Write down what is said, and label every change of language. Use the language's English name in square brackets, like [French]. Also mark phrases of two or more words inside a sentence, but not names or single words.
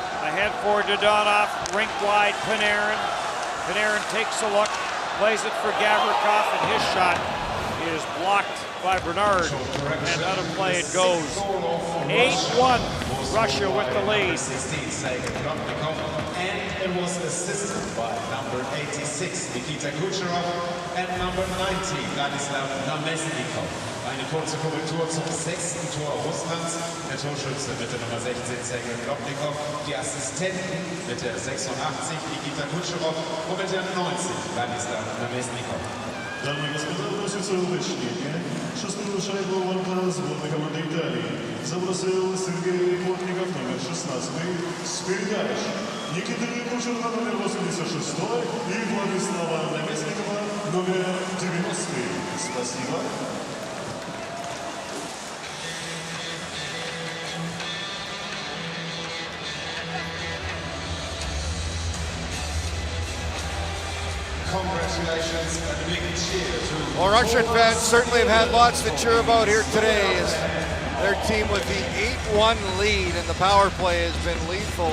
[English] Ahead for Dodonov, rink wide, Panarin. Panarin takes a look, plays it for Gavrikov, and his shot is blocked by Bernard, and out of play it goes. 8-1, Russia with the lead. 16 and it was assisted by number 86, Nikita Kucherov, and number 90, Vladislav Namestnikov. [German] Eine kurze Korrektur zum 6. Tor Russlands. Der Torschütze mit der Nummer 16, Sergei Klopnikov. Die Assistenten mit der 86, Nikita Kucherov, und mit der 90, Vladislav Namestnikov. [Russian] Дамы и господа, вносится уточнение. Шестую шайбу ворота сборной команды Италии забросил Сергей Плотников, номер 16, с передач. Никита Кучерова, номер 86, и Владислава Наместникова, номер 90. Спасибо. [English] Congratulations and a big cheer to Well, Russian fans certainly have had lots to cheer about here today as their team with the 8-1 lead and the power play has been lethal.